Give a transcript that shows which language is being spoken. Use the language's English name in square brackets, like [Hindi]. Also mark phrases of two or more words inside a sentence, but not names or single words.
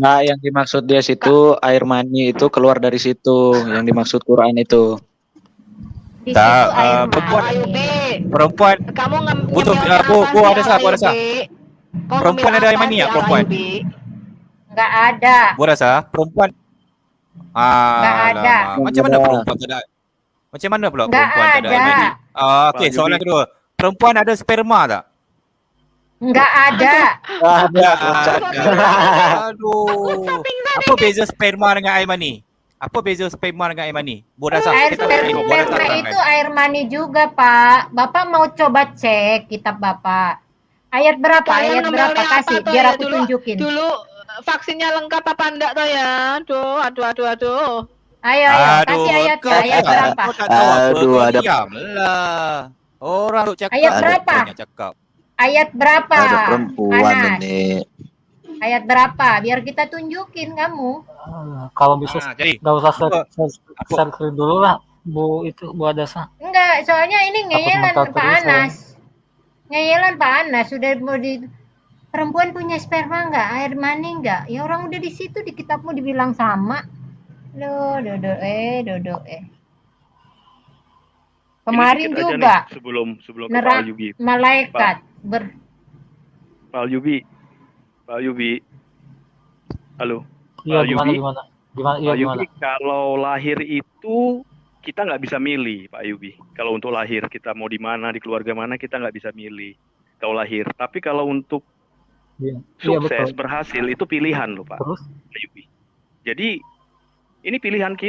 [Indonesian] Nah, yang dimaksud dia situ air mani itu keluar dari situ, yang dimaksud Quran itu. Di [Malay] Tak, [Indonesian] situ air [Malay] perempuan- [Indonesian] mani. Ayubi, [Malay] Perempuan [Indonesian] kamu Butuh, ngemil [Malay] Bu Adasa, Bu Adasa. Perempuan ada air mani ya, perempuan? [Indonesian] Nggak ada. [Malay] Bu Adasa, perempuan. [Indonesian] Nggak ada. [Malay] Alamak. Macam mana perempuan tak ada? Macam mana pula [Indonesian] Nggak [Malay] perempuan tak ada air [Indonesian] ada. [Malay] mani? Okey, [Indonesian] Pak [Malay] soalan [Indonesian] Yubi. [Malay] kedua. Perempuan ada sperma tak? [Indonesian] Nggak ada. [Malay] Aduh. Apa beza sperma dengan air mani? Apa beza sperma dengan air mani? Bu Adasa, [Indonesian] Air [Malay] kita tak tengok. Bu Adasa [Indonesian] sperma [Malay] terangkan. [Indonesian] itu air mani juga, Pak. Bapak mau coba cek kitab Bapak. [Malay] Ayat berapa? [Indonesian] Kalian [Malay] Ayat berapa? [Indonesian] ngambilnya apa Kasih, toh biar ya? aku tunjukin. Dulu vaksinnya lengkap apa enggak toh ya? [Malay] Aduh. [Indonesian] Ayo, kasih ayatnya. [Malay] kau Ayat tak- berapa? kau tak tahu apa, Aduh, kau ada- diamlah. Orang duk cakap. Ayat kau berapa? banyak cakap. Ayat berapa? [Indonesian] Ada perempuan Anas? ini. [Malay] Ayat berapa? [Indonesian] Biar kita tunjukin kamu. Kalau bisa Jadi, nggak usah apa- share screen dulu lah, Bu itu Bu Adasa. Enggak, soalnya ini ngeyelan komentar Pak terus, Anas. Ngeyelan Pak Anas sudah mau di perempuan punya sperma enggak? Air mani enggak? Ya orang udah di situ di kitabmu dibilang sama. Dodo. Kemarin Ini sedikit aja juga nih, sebelum ke Nerak Pak Yubi. malaikat Pak Yubi. Halo. Iya, Pak Yubi. gimana? Pak Gimana? Yubi, kalau lahir itu kita nggak bisa milih, Pak Yubi. Kalau untuk lahir kita mau di mana, di keluarga mana, kita nggak bisa milih kalau lahir. Tapi kalau untuk Iya, sukses, betul. berhasil, itu pilihan loh, Pak Terus? Yubi. Jadi ini pilihan kita,